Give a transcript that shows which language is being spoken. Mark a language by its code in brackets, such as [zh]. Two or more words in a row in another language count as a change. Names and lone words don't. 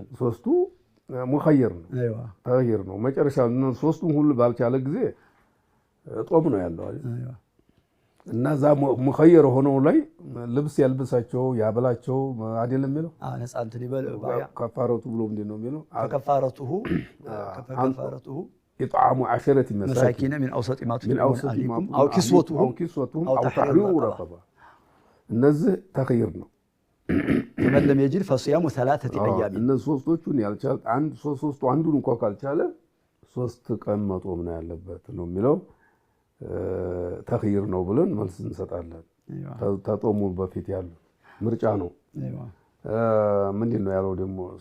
[am] ሶስቱ ሙኸየር ነው ተግይር ነው። መጨረሻ ሶስቱም ሁሉ ባልቻለ ጊዜ ጦም ነው ያለው አይደል? እና ዛ ሙኸየር ሆነው ላይ ልብስ ያልብሳቸው ያበላቸው አይደለም የሚለው ነፃ እንትን ይበል ከፋረቱ ብሎ ምንድን ነው የሚለው? ከፋረቱሁ ኢጥዓሙ 10 [ar] መሳኪን من اوسط ما تطعمون اهلكم او كسوتهم او تحرير رقبه። [am] እነዚህ ተግይር ነው። [ar] فمن لم يجد فصيام 3 ايام። [am] እነዚህ ሶስቶቹን ያልቻለ ሶስቱ አንዱን እንኳን ካልቻለ 3 ቀን መጦም ነው ያለበት ነው የሚለው። ተግይር ነው ብለን መልስ እንሰጣለን። ተጦሙ በፊት ያለው ምርጫ ነው። ምንድን ነው ያለው ደግሞ እሱ